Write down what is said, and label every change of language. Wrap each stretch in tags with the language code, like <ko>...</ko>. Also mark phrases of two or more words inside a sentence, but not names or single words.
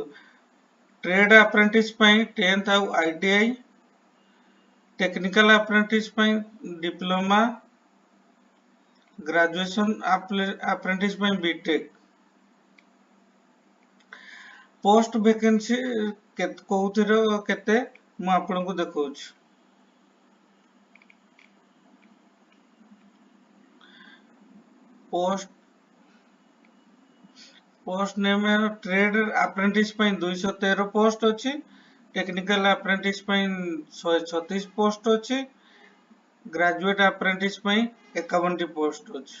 <en>trade apprentice</en> <or>ପାଇଁ 10th ଆଉ ITI,</or> <en>technical apprentice</en> <or>ପାଇଁ ଡିପ୍ଲୋମା,</or> <en>graduation apprentice</en> <or>ପାଇଁ ବିଟେକ୍।</or> <en>post vacancy</en> <or>କୋଉଥିର କେତେ ମୁଁ ଆପଣଙ୍କୁ ଦେଖାଉଛି।</or> <en>post name trade apprentice 213 post</en> <or>अच्छी,</or> <en>technical apprentice 136 post</en> <or>अच्छी,</or> <en>graduate apprentice 51 post</en> <or>अच्छी।</or>